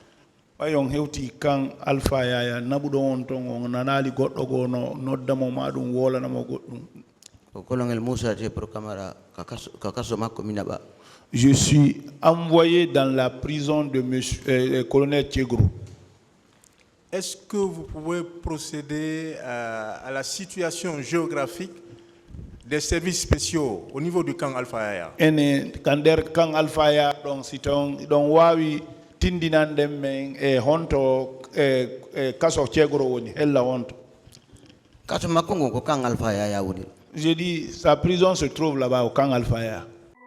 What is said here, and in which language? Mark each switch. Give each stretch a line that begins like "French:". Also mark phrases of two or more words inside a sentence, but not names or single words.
French: Je suis envoyé dans la prison de monsieur colonel Kegrou. Est-ce que vous pouvez procéder à la situation géographique des services spéciaux au niveau du camp Alpha?
Fula: Camp Alpha, donc si on wawi tindinandem men honto kaso Kegrou woni hella honto. kaso makko ngo ko kan alfa ya woni
French: J'ai dit, sa prison se trouve là-bas au camp Alfaya.